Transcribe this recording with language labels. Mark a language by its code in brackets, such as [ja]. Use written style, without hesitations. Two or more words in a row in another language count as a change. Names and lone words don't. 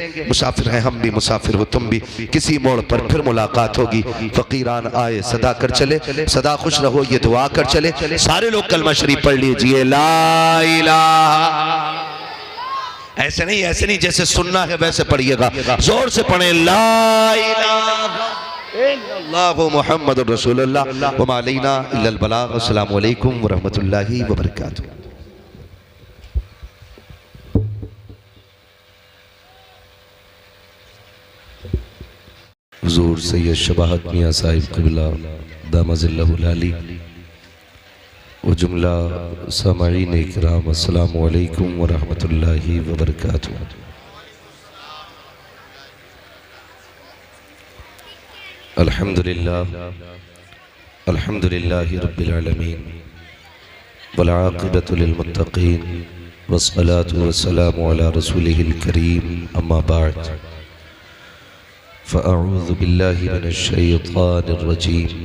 [hi] मुसाफिर हैं हम भी, मुसाफिर हो तुम भी, किसी मोड़ पर फिर मुलाकात होगी। फकीरान आए सदा कर चले, सदा खुश रहो ये दुआ कर चले। सारे लोग कलमा शरीफ पढ़ लीजिए, [ar] لا إله. [hi] ऐसे नहीं, ऐसे नहीं, जैसे सुनना है वैसे पढ़िएगा, जोर से पढ़े, [ar] لا إله إلا الله محمد رسول الله وما علينا إلا البلاغ. السلام عليكم ورحمة الله وبركاته. [hi] हुजूर सैयद शबाहत मियां साहिब क़िबला [ar] دام ظله العالي [hi] व जुमला सामईन इकराम, [ar] السلام عليكم ورحمة الله وبركاته. الحمد لله، الحمد لله رب العالمين والعاقبة للمتقين والصلاة والسلام على رسوله الكريم، أما بعد فأعوذ بالله من الشيطان الرجيم.